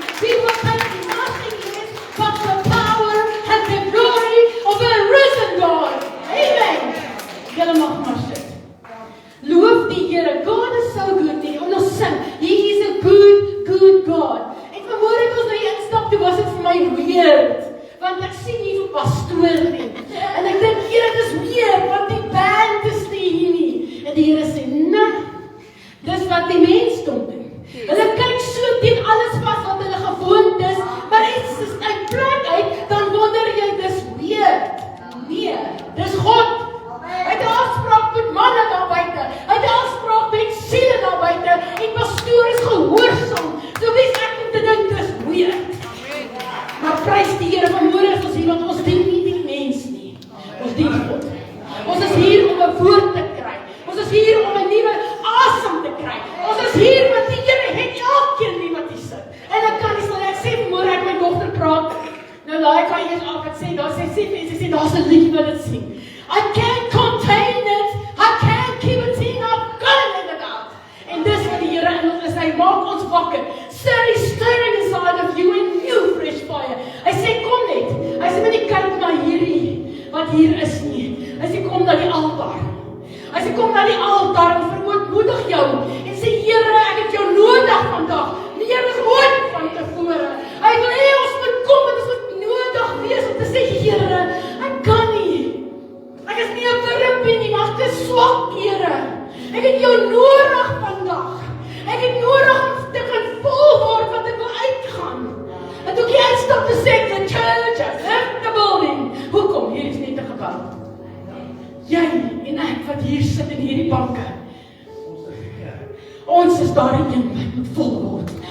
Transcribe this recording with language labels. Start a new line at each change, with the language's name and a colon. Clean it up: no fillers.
English: We will take nothing less but the power and the glory of a risen God.
Afrikaans: Amen. Julle mag maar sit. Loof die Here.
English: God is so good.
Afrikaans: En ons sing,
English: He is a good God.
Afrikaans: En vanmôre het ons nou hier instap, toe was dit vir my weird. Want ek sien nie vir pastoor nie. En ek dink, Here, dit is meer, want die band is nie hier nie. En die Here sê, nee, dis wat die mens doen. Hulle kyk so teen alles vas wat hulle gewoond is, maar iets is uit plek uit, dan wonder jy, dis weird. Nee, dis God. Hy het 'n afspraak met manne daar buite. Hy het 'n afspraak met siele daar buite. En pastoor is gehoorsaam. So wie is ek om te dink dis weird? Maar prys die Here, vanmôre is ons hier, want ons dien nie die mens nie. Ons dien God. Ons is hier om 'n woord te kry. Ons is hier om 'n nuwe asem te kry. Ons is hier want die Here het elkeen wie wat hier sit. En ek kan nie sê, ek sê vanmôre ek my dogter praat. Nou laai ek haar eers af, ek sê, daar sê, daar's 'n liedjie wat dit sing.
English: I can't contain it, I can't keep it in, I've got to let it out.
Afrikaans: En dis wat die Here in ons is, hy maak ons wakker.
English: He's stirring inside of you in new fresh fire.
Afrikaans: Hy sê, kom net. Hy sê, nie kyk na hierdie, wat hier is nie. Hy sê, kom na die altaar. Hy sê, kom na die altaar en verootmoedig jou. En sê, Here, ek het jou nodig vandag. Meer as ooit van tevore. Hy wil hê ons moet kom en ons moet nodig wees om te sê, Here, ek kan nie. Ek is nie 'n wurmpie nie, maar ek is swak, Here. Ek het jou nodig vandag. Ek het nodig om te kan vol word wat ek wil uitgaan. En toe ek uitstap te sê,
English: the church has left the building.
Afrikaans: Hoekom? Hier is net 'n gebou. Jy en ek wat hier sit in hierdie banke. Ons is daar een wat moet vol word.